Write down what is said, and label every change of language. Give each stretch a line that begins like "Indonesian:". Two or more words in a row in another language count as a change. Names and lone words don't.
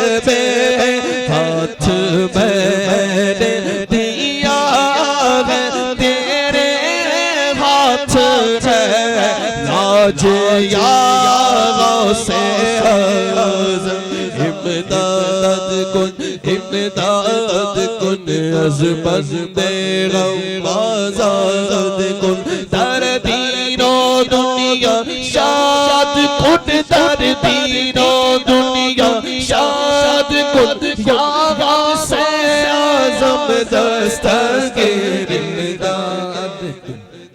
Urdu: میں نے دیا ہے تیرے ہاتھ میں لاج یا
Persian: غوث اعظم امداد کن امداد کن از بند غم آزاد کن در دین و دنیا شاد کن در دین و دنیا شاد کن یا غوث اعظم دستگیر امداد کن